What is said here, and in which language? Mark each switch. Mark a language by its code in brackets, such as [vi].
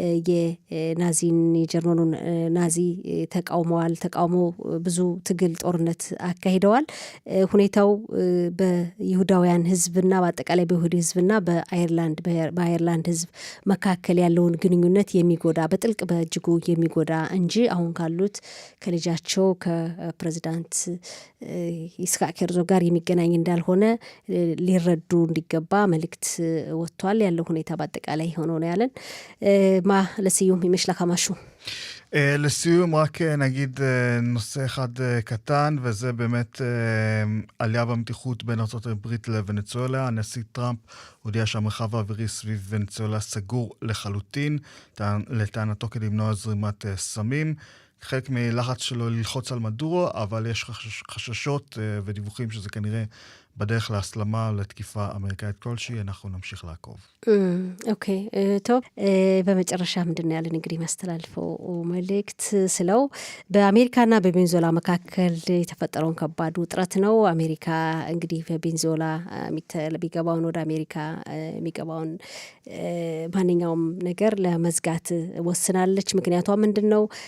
[am] የናዚን የጀርመኑን ናዚ ተቃውሞ ብዙ ትግል ጦርነት አካሂደዋል። ሁኔታው በይሁዳውያን ህዝብና በአጠቃላይ በይሁዲ ህዝብና በአየርላንድ ህዝብ መካከል ያለውን ግንኙነት የሚጎዳ በጥልቅ በእጅጉ የሚጎዳ እንጂ አሁን ካሉት ከልጃቸው ከፕሬዝዳንት ይስሐቅ ሄርዞግ ጋር የሚገናኝ እንዳልሆነ ሊረዱ እንዲገባ መልእክት ወጥቷል። ያለው ሁኔታ በአጠቃላይ ሆኖ ነው ያለን። [he] לסיום אם יש לך משהו. לסיום רק נגיד נושא אחד קטן, וזה באמת עלייה במתיחות בין ארצות הברית לוונצואלה. הנשיא טראמפ הודיע שהמרחב האווירי סביב ונצואלה סגור לחלוטין, לטענתו כדי למנוע זרימת סמים. חלק מלחץ שלו ללחוץ על מדורו, אבל יש חששות ודיווחים שזה כנראה בדרך להסלמה לתקיפה אמריקאית כלשהי. אנחנו נמשיך לעקוב. אוקיי, טוב. [am] በመጨረሻ ምንድን ያለን እንግዲህ ማስተላልፈው መልእክት ስለው በአሜሪካና በቬንዙዌላ መካከል የተፈጠረውን ከባድ ውጥረት ነው። አሜሪካ እንግዲህ በቬንዙዌላ ቢገባውን ወደ አሜሪካ የሚገባውን ማንኛውም ነገር ለመዝጋት ወስናለች። ምክንያቷ ምንድነው?